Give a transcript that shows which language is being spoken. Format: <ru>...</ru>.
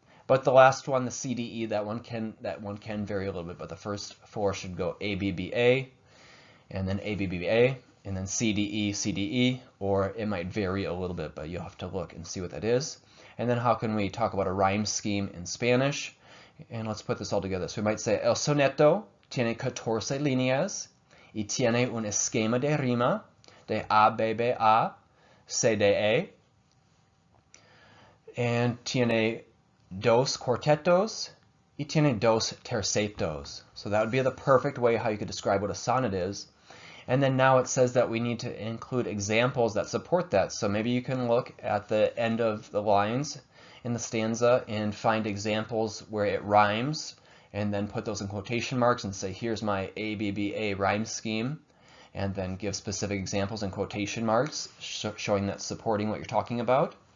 <en>But the last one, the C, D, E, that one can vary a little bit. But the first 4 should go A, B, B, A, and then A, B, B, A, and then C, D, E, C, D, E. Or it might vary a little bit, but you'll have to look and see what that is. And then how can we talk about a rhyme scheme in Spanish? And let's put this all together. So we might say</en> <es>el soneto tiene 14 líneas y tiene un esquema de rima de A, B, B, A, C, D, E, and tiene dos cuartetos y tiene dos tercetos.</es> <en>So that would be the perfect way how you could describe what a sonnet is. And then now it says that we need to include examples that support that. So maybe you can look at the end of the lines in the stanza and find examples where it rhymes, and then put those in quotation marks and say, here's my A, B, B, A rhyme scheme, and then give specific examples in quotation marks, showing that supporting what you're talking about.</en>